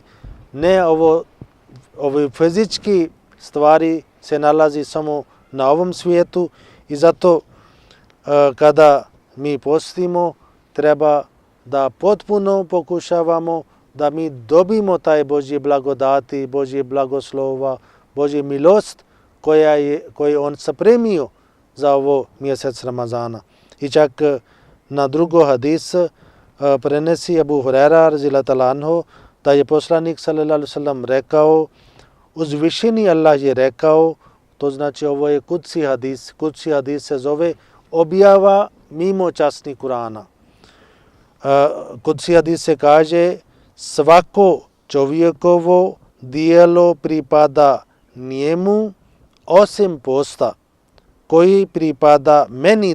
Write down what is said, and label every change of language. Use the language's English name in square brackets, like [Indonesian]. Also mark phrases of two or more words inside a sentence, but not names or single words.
[Bosnian] ne ove fizički stvari se nalazi samo na ovom svijetu i zato kada mi postimo treba da potpuno pokušavamo da mi dobimo taj Božji blagodati, Božji blagoslova, Božji milost koju on sapremio za ovo mjesec Ramazana. I čak na drugo hadis prenesi Abu Hurajra [Arabic] رضي الله عنه [Bosnian] da je poslanik [Arabic] صلى الله عليه وسلم [Bosnian] rekao, uzvišeni Allah je rekao, to znači ovo je kudsi hadis. Kudsi hadis se zove objava mimo časni Kurana. Kudsi hadis se kaže svako čovjekovo dijelo pripada njemu osim posta koji pripada meni.